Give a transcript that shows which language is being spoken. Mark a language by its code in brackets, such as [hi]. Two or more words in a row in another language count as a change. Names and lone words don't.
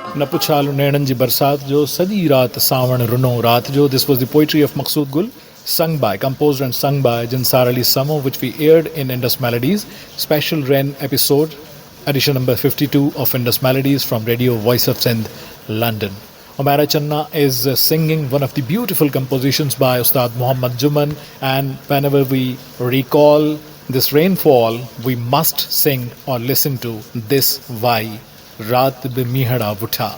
[sd] पुछालू नैणन जी बरसात जो सॼी रात सावण रुनो रात जो. [en] This was the poetry of Maqsood Gul, sung by, composed and sung by Jinsar Ali Samo, which we aired in Indus Melodies, special Ren episode, edition number 52 of Indus Melodies from Radio Voice of Sindh, London. Umaira Channa is singing one of the beautiful compositions by Ustad Muhammad Juman, and whenever we recall this rainfall, we must sing or listen to this Vai, Raat Be Mihada Butha.